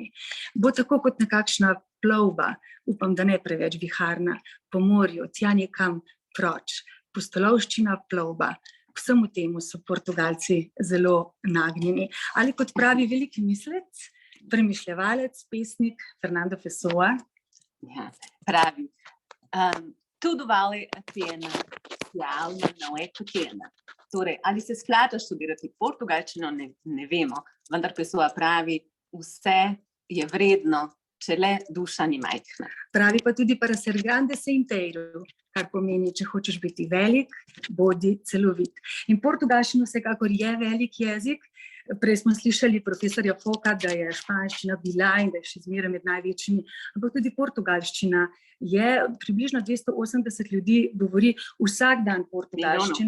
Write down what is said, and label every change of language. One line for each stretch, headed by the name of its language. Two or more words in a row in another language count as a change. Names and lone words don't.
Slovenian: Bo tako kot nekakšna plovba, upam, da ne preveč viharna, po morju, tja nekam proč. Pustolovščina, plovba. Vsemu temu so Portugalci zelo nagnjeni. Ali kot pravi veliki mislec, premišljevalec, pesnik Fernando Pessoa. Ja, pravi.
Portuguese: Tudo vale a pena se a alma não é pequena.
Slovenian: Torej, ali se splata študirati portugalščino, ne vemo, vendar Pessoa pravi, vse je vredno, če le duša ni majhna. Pravi pa tudi
Portuguese: para ser grande se inteiro,
Slovenian: kar pomeni, če hočeš biti velik, bodi celovit. In portugalščina vsekakor je velik jezik. Prej smo slišali profesorja Foka, da je španščina bila in da je še zmeraj med največjimi, ampak tudi portugalščina je, približno 280 ljudi govori vsak dan portugalščino.